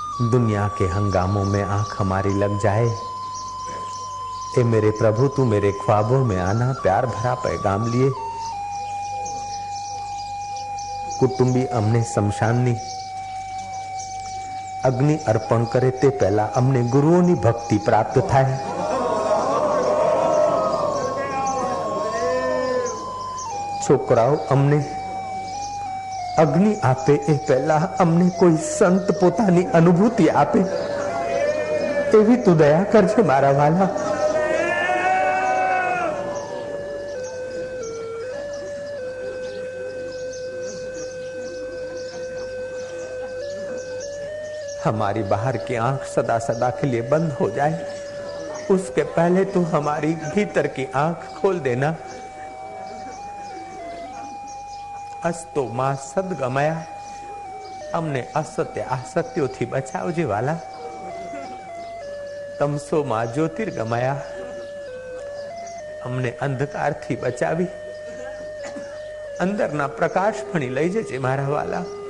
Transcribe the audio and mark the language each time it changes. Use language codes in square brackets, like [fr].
[hi] दुनिया के हंगामों में आंख हमारी लग जाए, ए मेरे प्रभु तू मेरे ख्वाबों में आना, प्यार भरा पैगाम लिए। [gu] कुटुंबी अमने शमशाननी अग्नि अर्पण करे ते पहला अमने गुरुओनी भक्ति प्राप्त थाय। છોકરાઓ અમને અગ્નિ આપે એ પહેલા અમને કોઈ સંત પોતાની અનુભૂતિ આપે એવી તું દયા કરજે મારા વાલા. [hi] हमारी बाहर की आंख सदा सदा के लिए बंद हो जाए, उसके पहले तू हमारी भीतर की आंख खोल देना. [gu] અસ્તો માં સદગમયા, અમને અસત્ય આસક્તિઓથી બચાવજે વાલા. તમસો માં જ્યોતિર્ગમયા, અમને અંધકારથી બચાવી અંદરના પ્રકાશ ભણી લઈ જજે મારા વાલા.